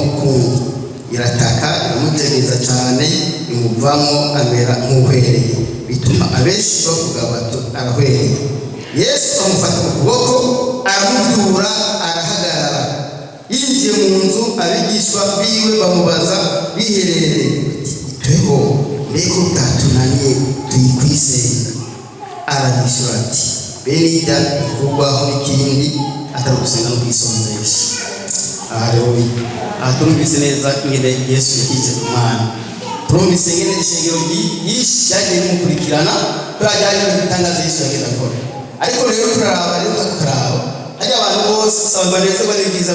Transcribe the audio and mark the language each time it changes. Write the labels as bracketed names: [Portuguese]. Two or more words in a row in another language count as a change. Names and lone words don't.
[Rundi] ukundi irataka iramutegereza cyane imuvamo amera nk'uhwereye bituma abenshi bavuga bati arahwereye Yesu amufata mu kuboko aramubyura arahagarara yinjiye mu nzu abigishwa biwe bamubaza biherereye tweho mbeko bwatunaniye tuyikwisenga arabishyura ati bene ijya kuvugwaho n'ikindi atari gusenga no kwisonzesha aha turumvise neza ingene Yesu yagize ku mwana turumvise ingene ishengero ryinshi ryagiye rimukurikirana turajya hari ibitangaza Yesu yagenda akora ariko rero turaraba hajya abantu bose usanga banezerwa n'ibyiza